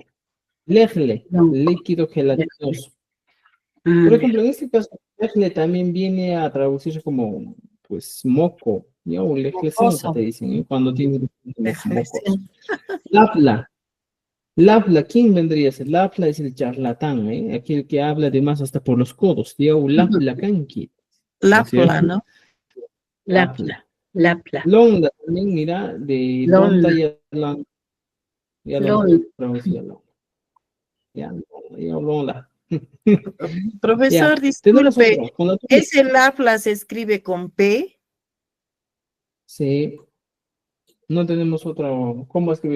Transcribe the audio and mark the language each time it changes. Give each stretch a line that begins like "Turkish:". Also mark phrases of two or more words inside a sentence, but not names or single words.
Spanish: Lejle, líquido gelatinoso. Por ejemplo, en este caso, lejle también viene a traducirse como, pues, moco, ¿ya? O lejlesenca, te dicen, ¿eh? Cuando tiene los mocos. Lapla. Lapla, ¿quién vendría a ser? Lapla es el charlatán, ¿eh? Aquel que habla además hasta por los codos. Digo,
Aymara: lapla canqui.
Spanish: Lapla, ¿no? Lapla. Lapla. Londa también, mira, de londa y alon. Ya lo traducía londa. Ya londa. Profesor, Ya, tenemos disculpe, otro. Con la ¿ese Lapla se escribe con P? Sí. No tenemos otro. ¿Cómo escribir?